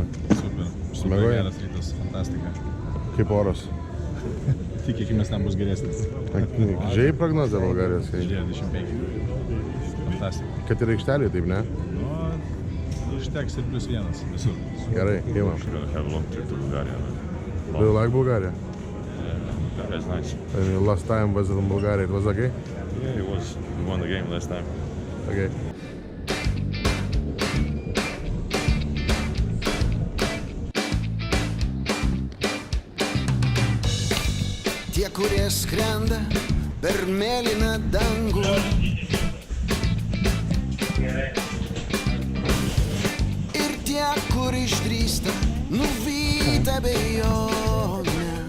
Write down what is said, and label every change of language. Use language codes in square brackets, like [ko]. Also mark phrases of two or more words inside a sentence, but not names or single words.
[lt] Super. Užsimiegoji? Geras rytas, fantastika. Kaip oras? Tikėkimės, ten bus geresnis. Žiai prognozė Bulgarijos. Žiūrėjau 25. Fantastika. Kad ir aikštelė, taip ne? Nu, užteks ir +1 visur. Gerai, imam. [en] We're gonna have a long trip to Bulgaria. Do you like Bulgaria? That's nice. And your last time was in Bulgaria, it was okay? Yeah, it was. We won the game last time. Okay. [lt] Tie, kurie skrenda per mėlyną dangų, ir tie, kur išdrįsta nuvyta abejonių.